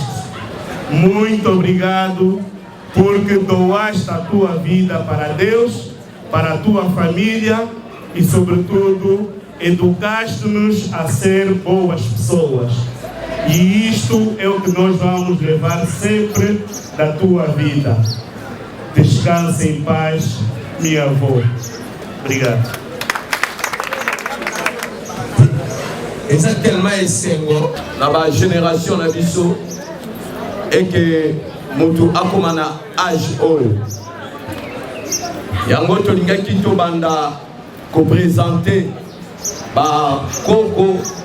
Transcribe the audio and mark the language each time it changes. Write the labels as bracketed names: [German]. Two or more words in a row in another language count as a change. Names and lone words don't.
[Portuguese] Muito obrigado porque doaste a tua vida para Deus, para a tua família e, sobretudo, educaste-nos a ser boas pessoas. E isto é o que nós vamos levar sempre da tua vida. Descanse em paz, minha avó. Obrigado. [Lingala] Exactement esengo na ba génération na biso [French] et que [Lingala] mutu akoma na âge oyo yango tolingaki tobanda ko présenter ba koko